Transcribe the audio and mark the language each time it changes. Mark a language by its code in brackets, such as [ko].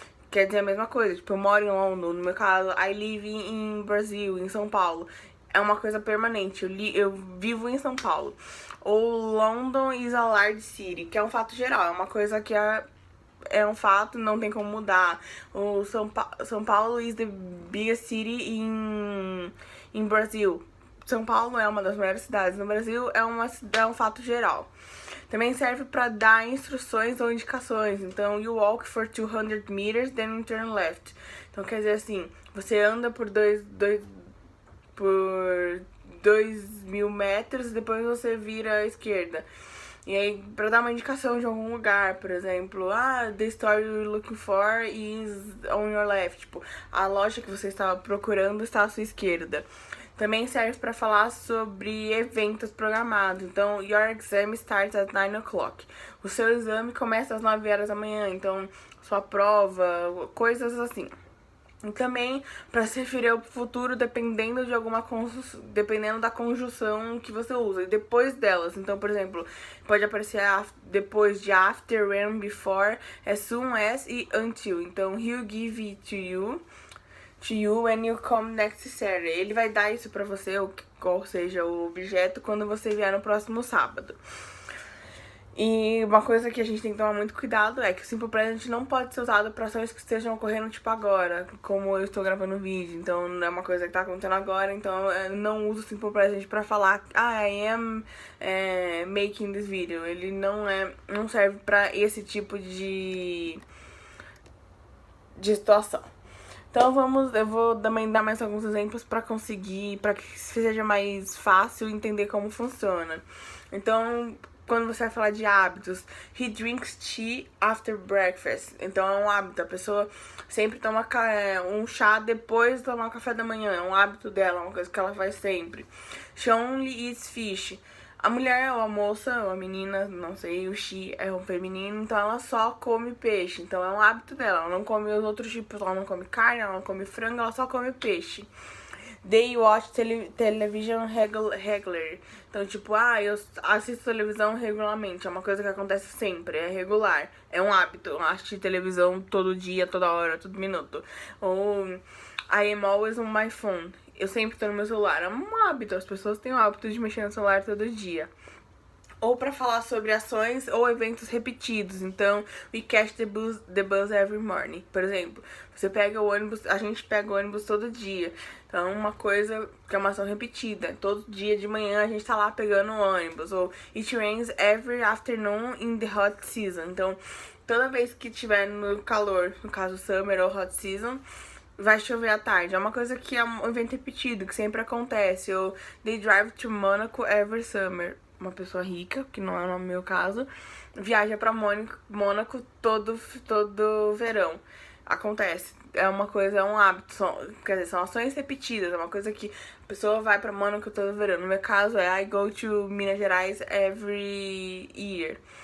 [pt] Quer dizer a mesma coisa, tipo, eu moro em London, no meu caso, [en] I live in Brasil, [pt] em São Paulo. É uma coisa permanente, eu vivo em São Paulo. Ou [en] London is a large city, [pt] que é um fato geral, é uma coisa que é um fato, não tem como mudar. [en] O São Paulo is the biggest city in Brazil. [pt] São Paulo é uma das maiores cidades no Brasil, é um fato geral. Também serve para dar instruções ou indicações. [en] Então, you walk for 200 meters, then you turn left. [pt] Então, quer dizer assim, você anda por 2.000 metros e depois você vira à esquerda. E aí, pra dar uma indicação de algum lugar, por exemplo, [en] the store you're looking for is on your left. [pt] Tipo, a loja que você estava procurando está à sua esquerda. Também serve para falar sobre eventos programados. [en] Então, your exam starts at 9 o'clock. [pt] O seu exame começa às 9 horas da manhã. Então, sua prova, coisas assim. E também para se referir ao futuro dependendo dependendo da conjunção que você usa e depois delas. Então, por exemplo, pode aparecer depois de after, when, before, as soon as e until. [en] Então, he'll give it to you when you come next Saturday. [pt] Ele vai dar isso pra você, qual seja o objeto, quando você vier no próximo sábado. E uma coisa que a gente tem que tomar muito cuidado é que o Simple Present não pode ser usado para ações que estejam ocorrendo, tipo, agora, como eu estou gravando o vídeo. Então, não é uma coisa que tá acontecendo agora, então eu não uso o Simple Present para falar [en] I am making this video. [pt] Ele não serve para esse tipo de situação. Então eu vou também dar mais alguns exemplos para que seja mais fácil entender como funciona. Então, quando você vai falar de hábitos, [en] he drinks tea after breakfast. [pt] Então é um hábito, a pessoa sempre toma um chá depois de tomar o café da manhã. É um hábito dela, é uma coisa que ela faz sempre. [en] She only eats fish. [pt] A mulher, ou a moça, ou a menina, não sei, o she é um feminino, então ela só come peixe. Então é um hábito dela, ela não come os outros tipos, ela não come carne, ela não come frango, ela só come peixe. [en] They watch television regular. [pt] Então, tipo, eu assisto televisão regularmente. É uma coisa que acontece sempre, é regular. É um hábito, eu assisto televisão todo dia, toda hora, todo minuto. [en] Ou I am always on my phone. [pt] Eu sempre tô no meu celular. É um hábito, as pessoas têm o hábito de mexer no celular todo dia. Ou para falar sobre ações ou eventos repetidos. [en] Então, we catch the bus every morning. [pt] Por exemplo, você pega o ônibus, a gente pega o ônibus todo dia. Então, uma coisa que é uma ação repetida. Todo dia de manhã a gente tá lá pegando o ônibus. [en] Ou it rains every afternoon in the hot season. [pt] Então, toda vez que tiver no calor, no caso summer ou hot season, vai chover à tarde. É uma coisa que é um evento repetido, que sempre acontece. [en] Ou they drive to Monaco every summer. [pt] Uma pessoa rica, que não é no meu caso, viaja pra Mônaco todo verão. Acontece. É uma coisa, é um hábito, quer dizer, são ações repetidas, é uma coisa que a pessoa vai pra Mônaco todo verão. No meu caso é [en] I go to Minas Gerais every year.